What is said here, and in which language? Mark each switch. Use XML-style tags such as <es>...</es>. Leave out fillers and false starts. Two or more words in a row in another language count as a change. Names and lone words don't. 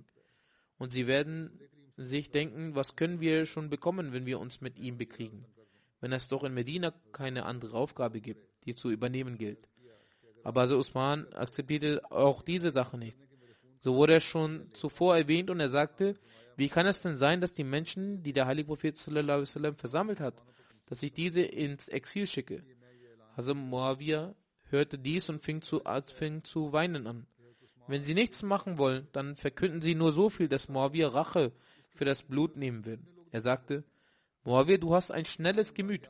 <de>Und sie werden sich denken, was können wir schon bekommen, wenn wir uns mit ihm bekriegen, wenn es doch in Medina keine andere Aufgabe gibt, die zu übernehmen gilt. Aber Hazrat Usman akzeptierte auch diese Sache nicht. So wurde er schon zuvor erwähnt und er sagte, wie kann es denn sein, dass die Menschen, die der heilige Prophet</de> <ar>صلى الله عليه وسلم</ar> <de>versammelt hat, dass ich diese ins Exil schicke? Hazrat Muawiyah hörte dies und fing zu weinen an. Wenn sie nichts machen wollen, dann verkünden sie nur so viel, dass Muawiyah Rache für das Blut nehmen will. Er sagte, Muawiyah, du hast ein schnelles Gemüt.</de>